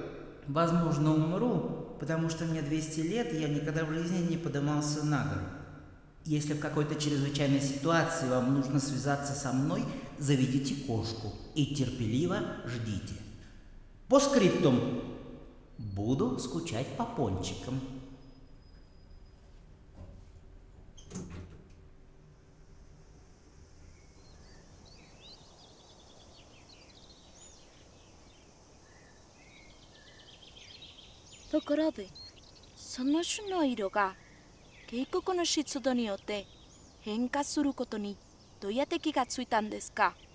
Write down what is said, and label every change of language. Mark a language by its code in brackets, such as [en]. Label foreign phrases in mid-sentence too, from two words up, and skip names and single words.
[ru] Возможно, умру, потому что мне 200 лет, и я никогда в жизни не поднимался на гору. Если в какой-то чрезвычайной ситуации вам нужно связаться со мной, заведите кошку и терпеливо ждите. По скриптум. Буду скучать по пончикам. [ja] ところで、その種の色が渓谷の湿度によって変化することにどうやって気がついたんですか？